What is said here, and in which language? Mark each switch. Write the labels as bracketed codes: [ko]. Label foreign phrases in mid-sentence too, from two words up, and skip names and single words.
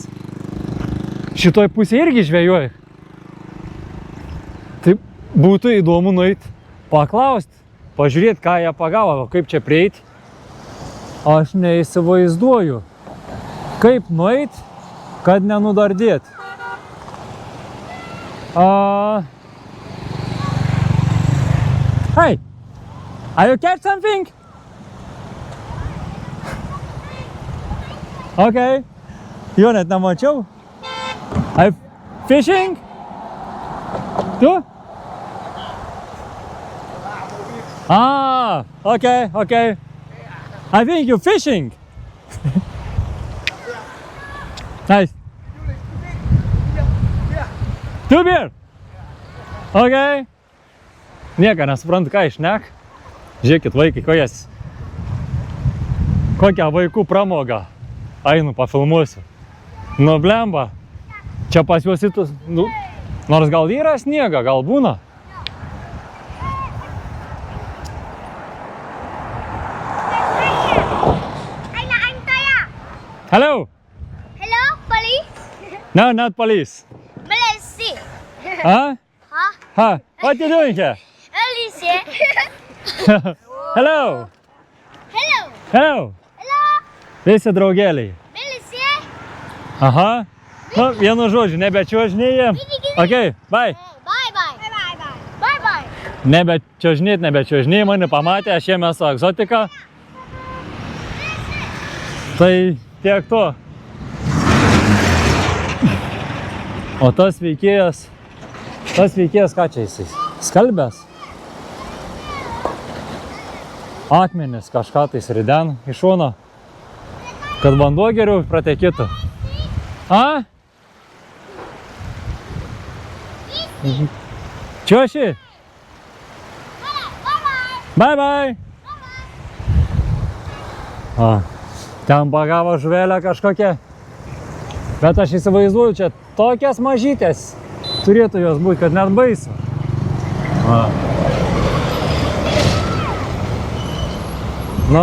[lt] Šitoj pusėje irgi žvejoja. Taip būtų įdomu nueiti, paklausti, pažiūrėti, ką jie pagavo, kaip čia prieiti. Aš neįsivaizduoju, kaip nueiti, kad nenudardėti. [en] Hey, are you catch something? [lt] Okay, jo net nemačiau. [en] Are you fishing? Tu? Okay. I think you're fishing. Nice. Two beer. Okay. [lt] Nieko nesuprantu, ką išnek. Žiūrėkit, vaikai, kokią vaikų pramogą. Einu, pafilmuosiu. Nu, blemba. Čia pas juos įtus, nors gal yra sniega, gal būna. [en] Hello. Hello, police? No, not police. Malaysia. Huh? Huh? What you doing here? Malaysia. Hello. Hello. Hello. Hello. [lt] Visi draugeliai. [en] Malaysia. [lt] Aha. Nu, vienu žodžiu, nebečiuožinėjam. Gini. [en] Okay, bye. Bye bye. Bye bye. Bye bye. [lt] Nebečiuožinėt, mane pamatė, aš jame su egzotika. Tai tiek to. O tas veikėjas ką čia jisai? Skalbęs? Akmenis kažką tai sriden iš šono, kad vanduo geriau pratekėtų. A? Čioši? [en] Bye bye. [lt] A, ten pagavo žuvelę kažkokią. Bet aš įsivaizduoju, čia tokias mažytės turėtų jos būti, kad net baisu. A. Nu.